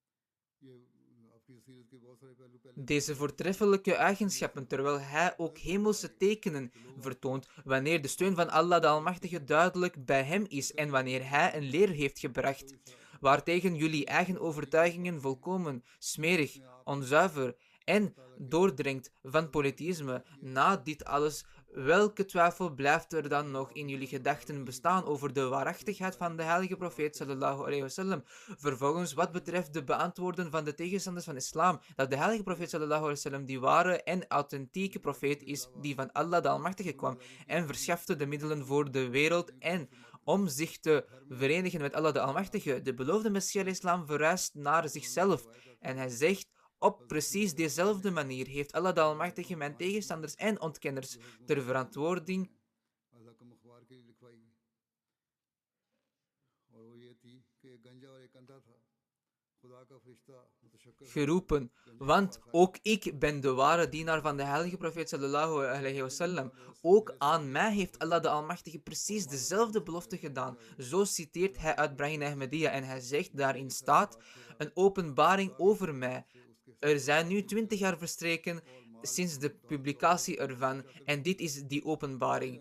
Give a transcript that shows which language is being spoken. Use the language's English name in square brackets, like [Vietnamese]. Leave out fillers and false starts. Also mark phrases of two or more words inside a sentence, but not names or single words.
[Dutch] deze voortreffelijke eigenschappen, terwijl hij ook hemelse tekenen vertoont, wanneer de steun van Allah de Almachtige duidelijk bij hem is en wanneer hij een leer heeft gebracht, waartegen jullie eigen overtuigingen volkomen, smerig, onzuiver en doordringt van polytheïsme. Na dit alles, welke twijfel blijft er dan nog in jullie gedachten bestaan over de waarachtigheid van de heilige profeet [Arabic] صلى الله عليه وسلم? [Dutch] Vervolgens, wat betreft de beantwoorden van de tegenstanders van islam, dat de heilige profeet [Arabic] صلى الله عليه وسلم [Dutch] die ware en authentieke profeet is, die van Allah de Almachtige kwam en verschafte de middelen voor de wereld en om zich te verenigen met Allah de Almachtige. De beloofde Messias islam verwijst naar zichzelf en hij zegt: op precies dezelfde manier heeft Allah de Almachtige mijn tegenstanders en ontkenners ter verantwoording geroepen, want ook ik ben de ware dienaar van de heilige profeet [Arabic] صلى الله عليه وسلم. [Dutch] Ook aan mij heeft Allah de Almachtige precies dezelfde belofte gedaan. Zo citeert hij uit Brahim Ahmadiyya en hij zegt: daarin staat een openbaring over mij. Er zijn nu 20 jaar verstreken sinds de publicatie ervan en dit is die openbaring.